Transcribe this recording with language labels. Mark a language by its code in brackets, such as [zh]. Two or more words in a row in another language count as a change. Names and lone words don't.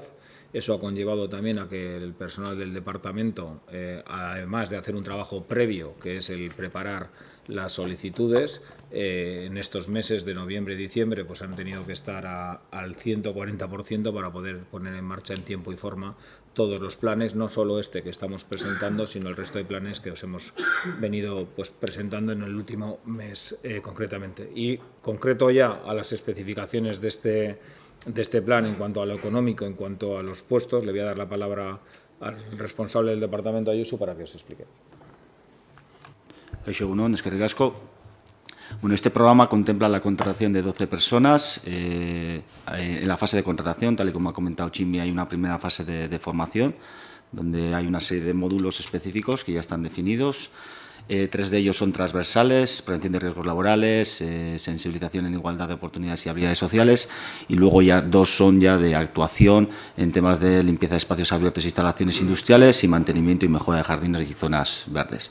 [es] Eso ha conllevado también a que el personal del departamento, además de hacer un trabajo previo, que es el preparar las solicitudes, en estos meses de noviembre y diciembre pues han tenido que estar al 140% para poder poner en marcha en tiempo y forma todos los planes, no solo este que estamos presentando, sino el resto de planes que os hemos venido pues presentando en el último mes concretamente. Y concreto ya a las especificaciones de este plan en cuanto a lo económico, en cuanto a los puestos, le voy a dar la palabra al responsable del departamento, Ayuso, para que os explique. [eu] Kaixo, egun on, eskerrik asko. [es] Bueno, este programa contempla la contratación de 12 personas. En la fase de contratación, tal y como ha comentado Chimi, hay una primera fase de formación, donde hay una serie de módulos específicos que ya están definidos. 3 de ellos son transversales: prevención de riesgos laborales, sensibilización en igualdad de oportunidades y habilidades sociales, y luego ya 2 son ya de actuación en temas de limpieza de espacios abiertos e instalaciones industriales y mantenimiento y mejora de jardines y zonas verdes.